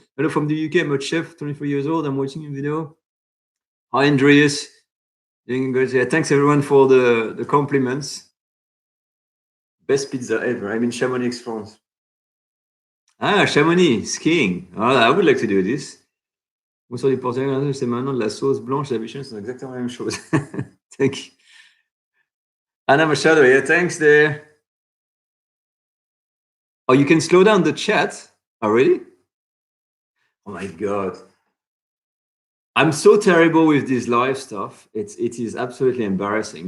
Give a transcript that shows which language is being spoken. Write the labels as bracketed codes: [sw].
[en] Hello from the UK. I'm a chef, 24 years old. I'm watching your video. Hi, Andreas. Doing good. Yeah, thanks everyone for the compliments. Best pizza ever. I'm in Chamonix, France. Ah, Chamonix, skiing. Oh, I would like to do this. [fr] Moi, sur les Portugais, c'est maintenant de la sauce blanche et la béchamel, c'est exactement la même chose. [en] Thank you. Anna Machado, yeah, thanks there. Oh, you can slow down the chat? Oh, really? Oh my God. I'm so terrible with this live stuff. It is absolutely embarrassing.